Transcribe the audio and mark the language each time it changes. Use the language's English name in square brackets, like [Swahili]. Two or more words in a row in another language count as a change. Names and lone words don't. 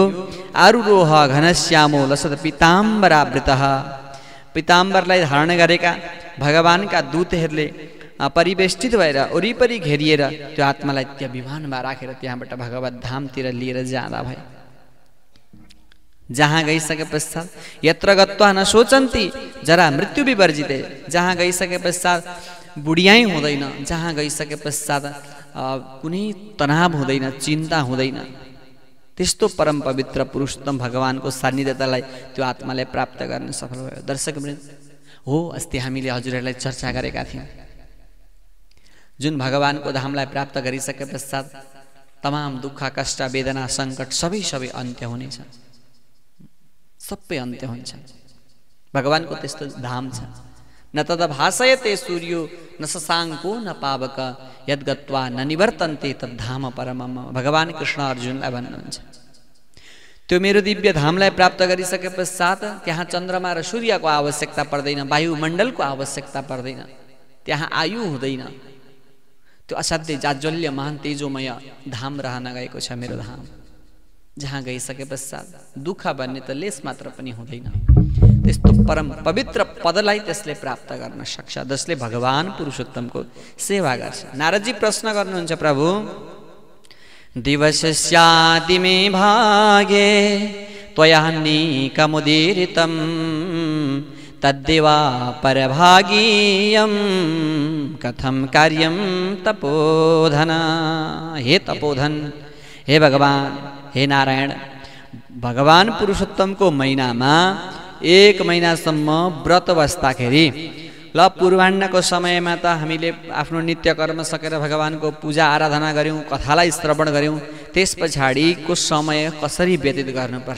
[Sanskrit] आरुरोह घनश्यामो लसत पीताम्बरावृत। [Nepali] पीताम्बरलाई धारण गरेका भगवानका दूतहरूले परिवेष्टित भएर वरिपरि घेरिएर त्यो आत्मालाई त्यहाँ विमानमा राखेर त्यहाँबाट भगवत धामतिर लिएर जाँदा भए। जहाँ गइसके पश्चात [Sanskrit] यत्र गत्वा न सोचन्ती जरा मृत्यु विवर्जिते। [Nepali] जहाँ गइसके पश्चात बुढियाई हुँदैन, जहाँ गइसके पश्चात कुनै तनाव हुँदैन, चिन्ता हुँदैन। त्यस्तो परम पवित्र पुरुषोत्तम भगवानको सान्निध्यतालाई त्यो आत्माले प्राप्त गर्न सफल भयो। दर्शकवृन्द हो, अस्ति हामीले हजुरहरूलाई चर्चा गरेका थियौँ, जुन भगवानको धामलाई प्राप्त गरिसके पश्चात तमाम दुःख कष्ट वेदना सङ्कट सबै अन्त्य हुनेछ, सबै अन्त्य हुन्छ। भगवानको त्यस्तो धाम छ। [Sanskrit] न तद भासयते सूर्यो न शशाङ्को न पावक यद्गत्वा न निवर्तन्ते तद्धाम परमम। [Nepali] भगवान कृष्ण अर्जुनलाई भन्नुहुन्छ त्यो मेरो दिव्य धामलाई प्राप्त गरिसके पश्चात त्यहाँ चन्द्रमा र सूर्यको आवश्यकता पर्दैन, वायुमण्डलको आवश्यकता पर्दैन, त्यहाँ आयु हुँदैन। त्यो असाध्यै जाज्वल्य महान तेजोमय धाम रहन गएको छ मेरो धाम, जहाँ गइसके पश्चात दुःख भन्ने त लेस मात्र पनि हुँदैन। त्यस्तो परम पवित्र पदलाई त्यसले प्राप्त गर्न सक्छ जसले भगवान पुरुषोत्तमको सेवा गर्छ। नारदजी प्रश्न गर्नुहुन्छ, [Sanskrit] प्रभु दिवसस्याति मे भागे त्वयान्निकमुदीरितं तद्देवा परभागीयं कथं कार्यं तपोधन। [Nepali] हे तपोधन, हे भगवान, हे नारायण, भगवान पुरुषोत्तमको महिनामा 1 महिनासम्म व्रत बस्दाखेरि ल पूर्वाह्नको समयमा त हामीले आफ्नो नित्य कर्म सकेर भगवानको पूजा आराधना गऱ्यौँ, कथालाई श्रवण गऱ्यौँ, त्यस पछाडिको समय कसरी व्यतीत गर्नुपर्छ?